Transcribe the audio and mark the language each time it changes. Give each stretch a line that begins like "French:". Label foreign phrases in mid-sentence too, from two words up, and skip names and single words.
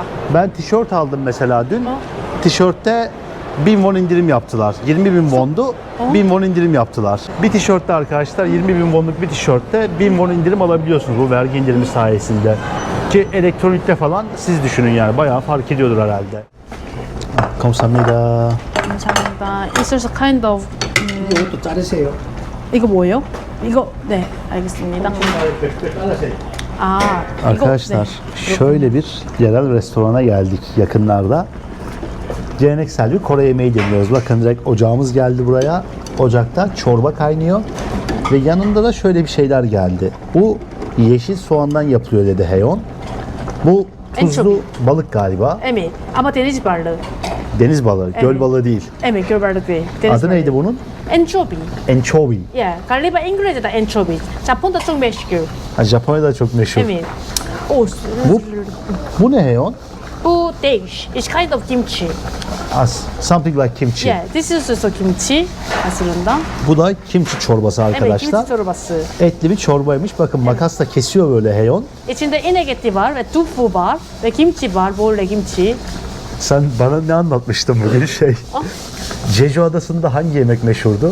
Turkish: Ben tişört aldım mesela dün. Tişörtte 1000 won indirim yaptılar. 20 bin wondu. 1000 won indirim yaptılar. Bir tişörtte arkadaşlar 20 bin wonluk bir tişörtte 1000 won indirim alabiliyorsunuz bu vergi indirimi sayesinde. Ki elektronikte falan siz düşünün yani bayağı fark ediyordur herhalde.
Korean: 감사합니다. 감사합니다.
English: It's just kind of
Korean: 이것도 자르세요. 이거 뭐예요? 이거 네 알겠습니다. 아 이거
Turkish: Arkadaşlar
Korean: 네.
Turkish: şöyle bir yerel restorana geldik yakınlarda. Geleneksel bir Kore yemeği deniyoruz. Bakın direkt ocağımız geldi buraya. Ocakta çorba kaynıyor. Ve yanında da şöyle bir şeyler geldi. Bu yeşil soğandan yapılıyor dedi Heyon. Bu tuzlu Enchobi. balık galiba. Evet ama deniz balığı. Deniz balığı, göl Evet. balığı değil. Evet göl balığı değil. Deniz Adı balığı. neydi bunun? Anchovy. Anchovy. Evet, galiba İngilizcede anchovy. Japonda çok meşhur. Ha, Japonya'da çok meşhur. Evet. O Bu ne Heyon?
English: bu dish is kind of kimchi. Something like kimchi. Yeah, this is also kimchi aslında.
Turkish: Bu da kimchi çorbası Evet, arkadaşlar. kimchi çorbası. Etli bir çorbaymış. Bakın makasla kesiyor böyle Heyon. İçinde inek eti var ve tofu var ve kimchi var, bolle kimchi. Sen bana ne anlatmıştın bugün Jeju Adası'nda hangi yemek meşhurdu?